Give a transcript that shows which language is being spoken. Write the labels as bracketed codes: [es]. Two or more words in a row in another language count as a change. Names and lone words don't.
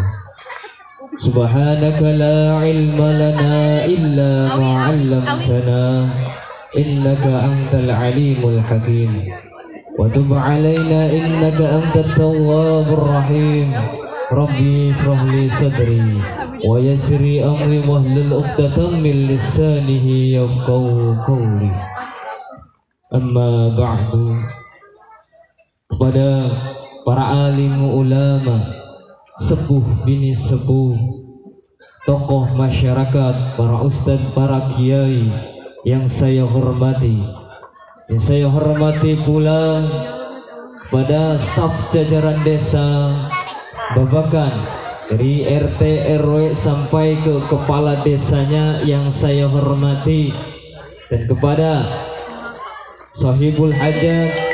[ar] سبحانك لا علم لنا إلا ما علمتنا إنك أنت العليم الحكيم وتب علينا إنك أنت التواب الرحيم. رب اشرح لي صدري ويسر لي أمري واحلل عقدة من لسانه يفقهوا قولي. أما بعد. [id] Kepada para alim ulama, sepuh bini sepuh, tokoh masyarakat, para ustadz, para kiai yang saya hormati, pula pada staf jajaran desa Babakan dari RT RW sampai ke kepala desanya yang saya hormati, dan kepada [ar] صاحب الحاجة